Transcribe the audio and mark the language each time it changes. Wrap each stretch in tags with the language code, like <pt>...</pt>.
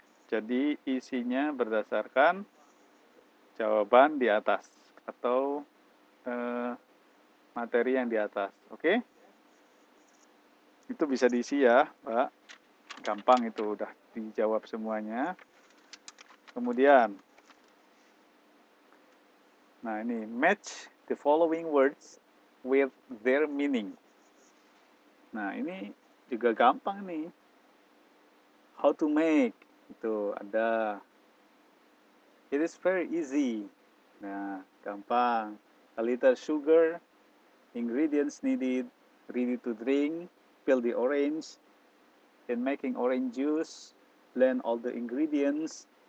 <id>Jadi isinya berdasarkan jawaban di atas atau materi yang di atas. Oke? Itu bisa diisi ya, Mbak. Gampang itu, udah dijawab semuanya. Kemudian, nah ini,</id> <en>match the following words with their meaning.</en> <id>Nah, ini juga gampang nih.</id> <en>How to make,</en> <id>itu ada.</id> <en>It is very easy.</en> <id>Nah, gampang.</id> <en>A little sugar, ingredients needed, ready to drink, peel the orange, in making orange juice, blend all the ingredients.</en>